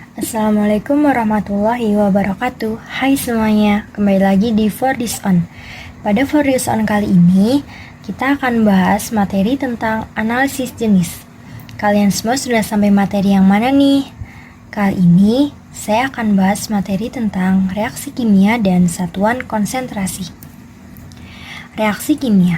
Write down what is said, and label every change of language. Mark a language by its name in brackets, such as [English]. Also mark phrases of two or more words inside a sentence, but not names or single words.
[Arabic] Assalamualaikum warahmatullahi wabarakatuh. [Indonesian] Hai semuanya, kembali lagi di For This On. Pada For This On kali ini, kita akan bahas materi tentang analisis jenis. Kalian semua sudah sampai materi yang mana nih? Kali ini, saya akan bahas materi tentang reaksi kimia dan satuan konsentrasi. Reaksi kimia.